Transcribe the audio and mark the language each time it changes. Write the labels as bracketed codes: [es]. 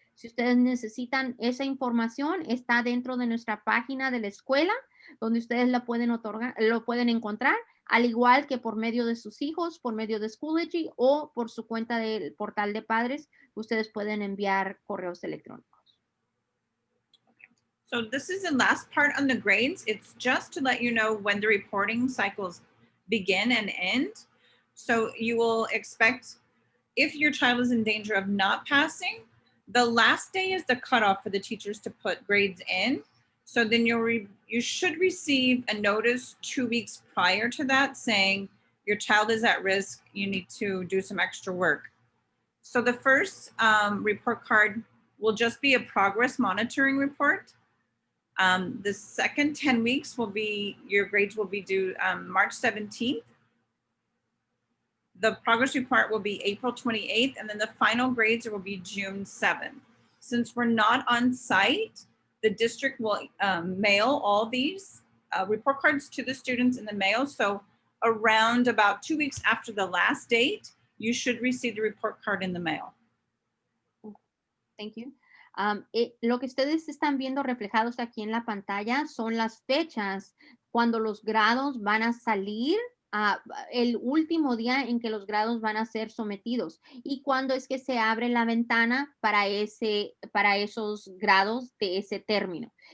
[es] Si ustedes necesitan esa información, está dentro de nuestra página de la escuela, donde ustedes la pueden otorgar, lo pueden encontrar, al igual que por medio de sus hijos, por medio de Schoology o por su cuenta del portal de padres, ustedes pueden enviar correos electrónicos. [en] So this is the last part on the grades. It's just to let you know when the reporting cycles begin and end. So you will expect, if your child is in danger of not passing, the last day is the cutoff for the teachers to put grades in. So then you should receive a notice 2 weeks prior to that saying your child is at risk. You need to do some extra work. So the first report card will just be a progress monitoring report. The second 10 weeks will be, your grades will be due March 17th. The progress report will be April 28th, and then the final grades will be June 7th. Since we're not on site, the district will mail all these report cards to the students in the mail. So around about 2 weeks after the last date, you should receive the report card in the mail. Thank you. [es] Lo que ustedes están viendo reflejados aquí en la pantalla son las fechas cuando los grados van a salir, el último día en que los grados van a ser sometidos y cuándo es que se abre la ventana para esos grados de ese término.